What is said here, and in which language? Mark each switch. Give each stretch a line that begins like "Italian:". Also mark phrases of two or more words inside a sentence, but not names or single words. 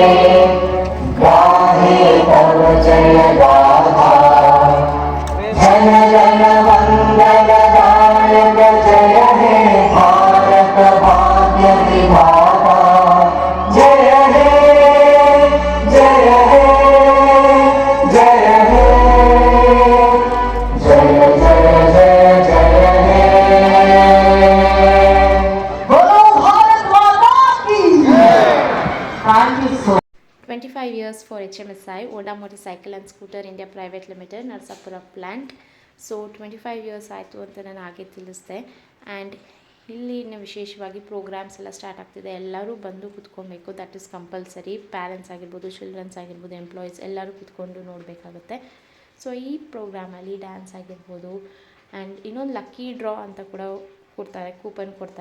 Bangla: গাহে তব জয় গাথা জন জন মঙ্গল দায়ক জয় হে ভারত ভাগ্য বিধাতা জয় হে জয় হে জয় হে
Hindi: जय जय जय जय हे बोलो भारत माता की
English: thank you so 25 years for HMSI, Oda Motorcycle and Scooter India Private Limited,
Kannada: ನರಸಾಪುರ ಪ್ಲ್ಯಾಂಟ್. ಸೊ 25 years ಆಯಿತು ಅಂತ ನಾನು ಹಾಗೆ ತಿಳಿಸ್ದೆ. ಆ್ಯಂಡ್ ಇಲ್ಲಿ ಇನ್ನು ವಿಶೇಷವಾಗಿ ಪ್ರೋಗ್ರಾಮ್ಸ್ ಎಲ್ಲ ಸ್ಟಾರ್ಟ್ ಆಗ್ತಿದೆ, ಎಲ್ಲರೂ ಬಂದು ಕೂತ್ಕೊಬೇಕು,
English: that is compulsory.
Kannada: ಪ್ಯಾರೆಂಟ್ಸ್ ಆಗಿರ್ಬೋದು, ಚಿಲ್ಡ್ರನ್ಸ್ ಆಗಿರ್ಬೋದು, ಎಂಪ್ಲಾಯೀಸ್ ಎಲ್ಲರೂ ಕೂತ್ಕೊಂಡು ನೋಡಬೇಕಾಗುತ್ತೆ. ಸೊ ಈ ಪ್ರೋಗ್ರಾಮಲ್ಲಿ ಡ್ಯಾನ್ಸ್ ಆಗಿರ್ಬೋದು, ಆ್ಯಂಡ್ ಇನ್ನೊಂದು
English: lucky draw
Kannada: ಅಂತ ಕೂಡ ಕೊಡ್ತಾರೆ, ಕೂಪನ್ ಕೊಡ್ತಾರೆ.